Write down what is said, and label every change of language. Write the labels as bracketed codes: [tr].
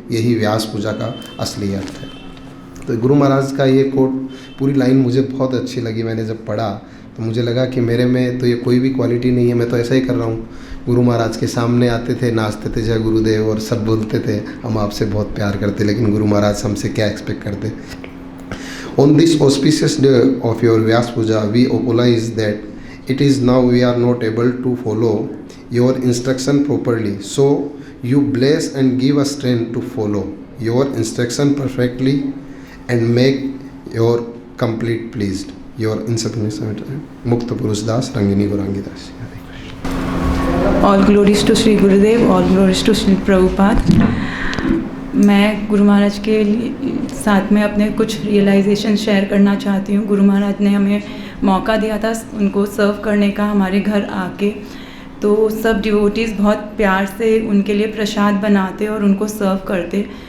[hi] यही व्यास पूजा का असली अर्थ है। तो गुरु महाराज का ये कोट, पूरी लाइन मुझे बहुत अच्छी लगी। मैंने जब पढ़ा तो मुझे लगा कि मेरे में तो ये कोई भी क्वालिटी नहीं है, मैं तो ऐसा ही कर रहा हूँ। गुरु महाराज के सामने आते थे, नाचते थे जय गुरुदेव और सब बोलते थे हम आपसे बहुत प्यार करते, लेकिन गुरु महाराज हमसे क्या एक्सपेक्ट करते। [en] On this auspicious day of your Vyasa Puja we apologize that it is now we are not able to follow your instruction properly, so you bless and give us strength to follow your instruction perfectly and make your complete pleased. Your insubordinate Mukta Purush Das, Rangini Gaurangi Das. All glories to Sri Gurudev, all glories to Sri Prabhupada. [hi] मैं गुरु महाराज के साथ में अपने कुछ realisation share करना चाहती हूँ। गुरु महाराज ने हमें मौका दिया था उनको सर्व करने का हमारे घर आके, तो सब डिवोटीज़ बहुत प्यार से उनके लिए प्रसाद बनाते और उनको सर्व करते।